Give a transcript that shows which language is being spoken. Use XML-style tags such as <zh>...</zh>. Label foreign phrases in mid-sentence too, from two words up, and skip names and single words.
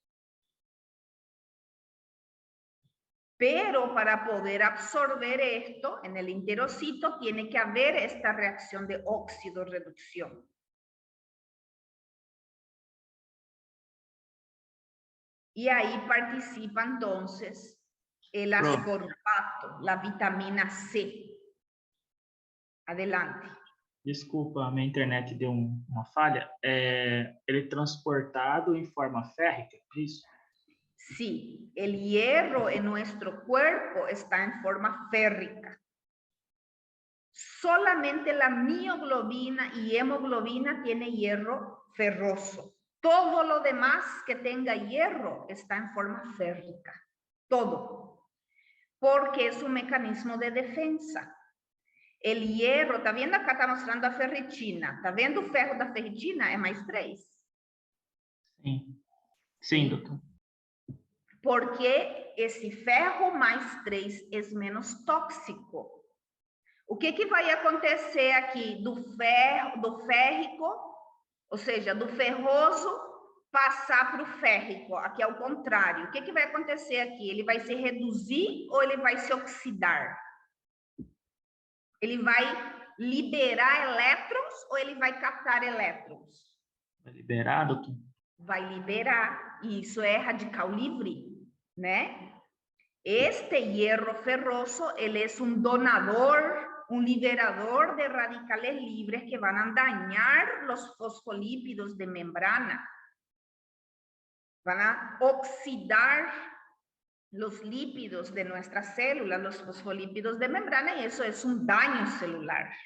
<es>Pero para poder absorber esto en el enterocito tiene que haber esta reacción de oxidorreducción. Y ahí participa entonces el ascorbato, la vitamina C. Adelante.</es> <pt>Desculpa, minha internet deu uma falha. Ele é transportado em forma férrica, é isso?</pt> <es>Sí, el hierro en nuestro cuerpo está en forma férrica. Solamente la mioglobina y hemoglobina tiene hierro ferroso. Todo lo demás que tenga hierro está en forma férrica. Todo. Porque es un mecanismo de defensa. El hierro, ¿está viendo acá? Está mostrando a ferritina. ¿Está viendo</es> <pt>o ferro da ferritina? É mais 3. Sim. Sim, doutor. Porque esse ferro mais 3 é menos tóxico. O que vai acontecer aqui do férrico, ou seja, do ferroso, passar para o férrico? Aqui é o contrário. O que vai acontecer aqui? Ele vai se reduzir ou ele vai se oxidar? Ele vai liberar elétrons ou ele vai captar elétrons? Vai liberar, doutor? Vai liberar. E isso é radical livre, né?</pt> <es>Este hierro ferroso, él es un donador, un liberador de radicales libres que van a dañar los fosfolípidos de membrana. Van a oxidar los lípidos de nuestras células, los fosfolípidos de membrana, y eso es un daño celular.</es>